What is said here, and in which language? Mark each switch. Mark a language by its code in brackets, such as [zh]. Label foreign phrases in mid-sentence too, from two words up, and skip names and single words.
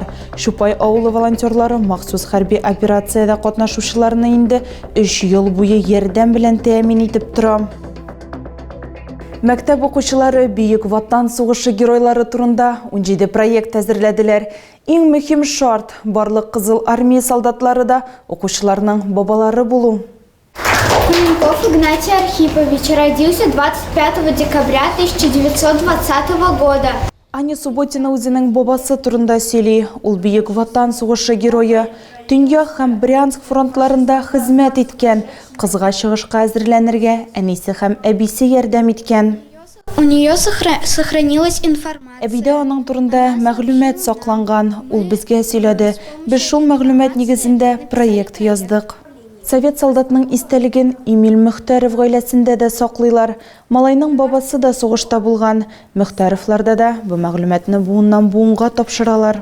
[tt] Шупай авылы волонтерлары махсус хәрби операциядә катнашучыларны инде 3 ел буе ярдәм белән тәэмин итеп тора. Мәктәп укучылары Бөек Ватан сугышы геройлары турында 17 проект әзерләделәр. Иң мөһим шарт – барлык Кызыл армия солдатлары да укучыларның бабалары булу. [ru] Куменков Игнатий Архипович родился 25 декабря 1920 года. [tt] Аня Субботина үзенең бабасы турында сөйли. Ул Бөек Ватан сугышы герое. Төньяк һәм Брянск фронтларында хезмәт иткән. Кызга чыгышка әзерләнергә әнисе һәм әбисе ярдәм иткән. [ru] У нее сохранилась информация. [tt] Әбидә аның турында мәгълүмат сакланган. Ул безгә сөйләде. Без шул мәгълүмат нигезендә проект яздык. Совет солдатның истәлеген Эмиль Мөхтәров гаиләсендә дә саклыйлар. Малайның бабасы да сугышта булган. Мөхтәровларда да бу мәгълүматны буыннан буынга тапшыралар.